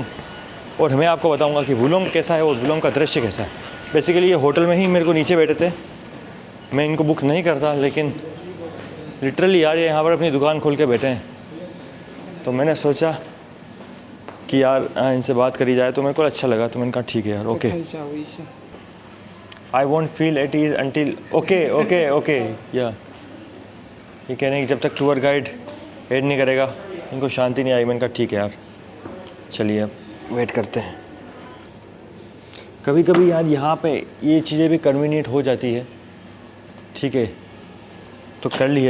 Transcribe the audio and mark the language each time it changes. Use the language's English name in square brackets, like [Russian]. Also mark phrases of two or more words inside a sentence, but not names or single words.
[Hindi] और मैं आपको बताऊंगा कि वुलोंग कैसा है और वुलोंग का दृश्य कैसा है. बेसिकली ये होटल में ही मेरे को नीचे बैठे थे, मैं इनको बुक नहीं करता, लेकिन लिटरली यार ये यहाँ पर अपनी दुकान खोल के बैठे हैं. तो मैंने सोचा कि यार इनसे बात करी जाए, तो मेरे को अच्छा लगा, तो मैंने कहा ठीक है यार. ओके, [Chinese] 看一下微信。 [English] I won't feel at ease until okay. [Hindi] या ये कह रहे हैं कि जब तक टूर गाइड ऐड नहीं करेगा इनको शांति नहीं आई. मैंने कहा ठीक है यार, चलिए अब वेट करते हैं. कभी कभी यार यहाँ पे ये चीज़ें भी कन्वीनियंट हो जाती है. ठीक है, तो कर लिए.